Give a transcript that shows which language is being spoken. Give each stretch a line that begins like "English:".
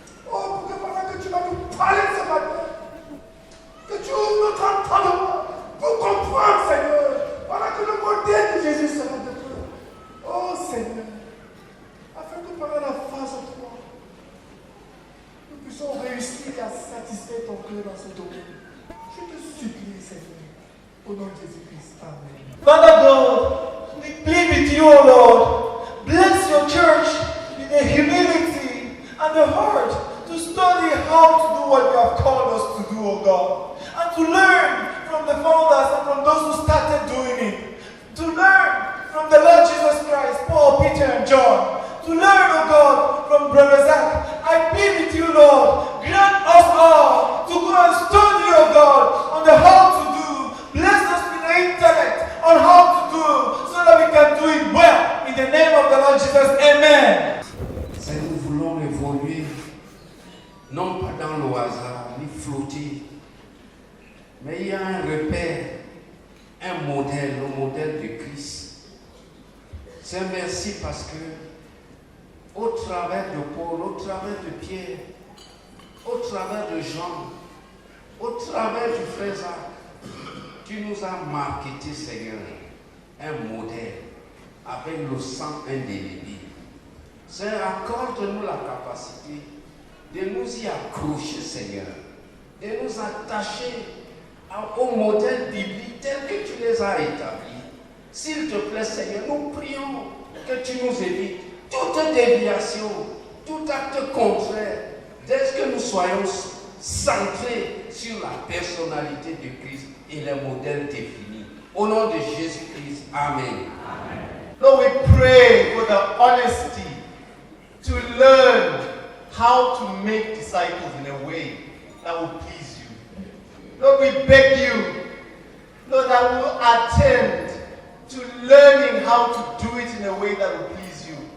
French: Oh, pour que pendant que tu vas nous parler ce matin, que tu ouvres notre entendement pour comprendre, Seigneur, pendant que le modèle de Jésus sera de toi. Oh Seigneur, afin que pendant la phase 3, nous puissions réussir à satisfaire ton cœur dans ce domaine. Je te supplie, Seigneur, au nom de Jésus-Christ. Amen.
English: Father God, we plead with you, O Lord. Bless your church in the humility and the heart to study how to do what you have called us to do, O God. And to learn from the founders and from those who started doing it. To learn from the Lord Jesus Christ, Paul, Peter, and John. To learn, O God, from Brother Zach. I plead with you, Lord. Grant us all to go and study, O God, on the how to do. Bless us with the intellect on how to do, so that we can do it well. In the name of the Lord Jesus, amen.
French: C'est que nous voulons évoluer, non pas dans le hasard, ni flotter, mais il y a un repère, un modèle, le modèle de Christ. C'est merci parce que, au travers de Paul, au travers de Pierre, au travers de Jean, au travers du frère Jacques, tu nous as marqué, Seigneur, un modèle avec le sang indélébile. Seigneur, accorde-nous la capacité de nous y accrocher, Seigneur, de nous attacher au modèle biblique tel que tu les as établis. S'il te plaît, Seigneur, nous prions que tu nous évites toute déviation, tout acte contraire, dès que nous soyons centrés sur la personnalité de Christ et les modèles définis. Au nom de Jésus-Christ, Amen.
English: Lord, we pray for the honesty to learn how to make disciples in a way that will please you. Lord, we beg you, Lord, that we will attend to learning how to do it in a way that will please you.